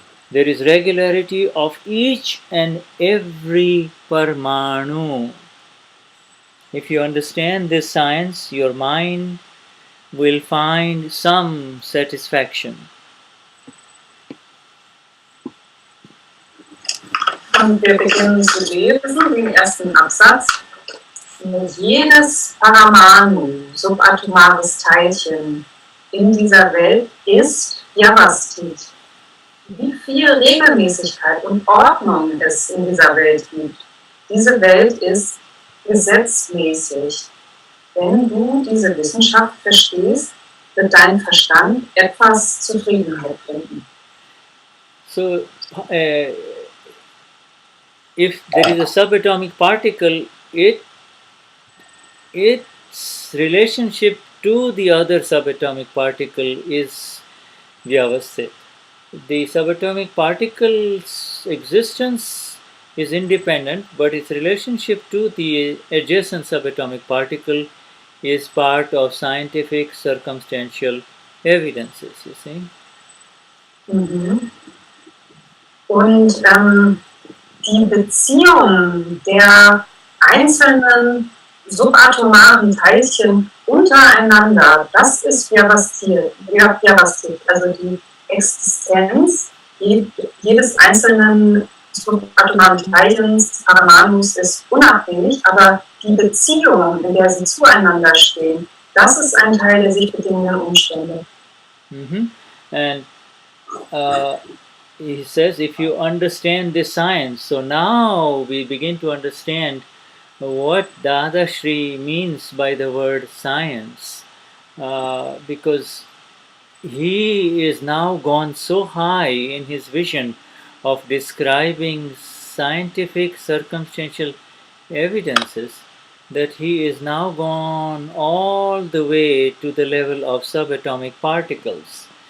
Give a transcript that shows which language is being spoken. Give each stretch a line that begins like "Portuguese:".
English: There is regularity of each and every parmanu. If you understand this science, your mind will find some satisfaction.
German: Und wir beginnen zu lesen den ersten Absatz. Jedes Paramanu, subatomares Teilchen in dieser Welt ist Vyavasthit. Wie viel Regelmäßigkeit und Ordnung es in dieser Welt gibt. Diese Welt ist gesetzmäßig. Wenn du diese Wissenschaft verstehst, wird dein Verstand etwas Zufriedenheit finden.
English: So, if there is a subatomic particle, its relationship to the other subatomic particle is Vyavasthit. The subatomic particle's existence is independent, but its relationship to the adjacent subatomic particle is part of scientific circumstantial evidences, you see. Mhm.
German: Und die Beziehung der einzelnen subatomaren Teilchen untereinander, das ist Vyavasthit. Also die Existenz jedes einzelnen subatomaren Teilchens, Paramanus, ist unabhängig, aber die Beziehung, in der sie zueinander stehen, das ist ein Teil der sich bedingenden Umstände. Mm-hmm.
English: And he says, if you understand this science, so now we begin to understand what Dadashri means by the word science, because he is now gone so high in his vision of describing scientific circumstantial evidences that he is now gone all the way to the level of subatomic particles.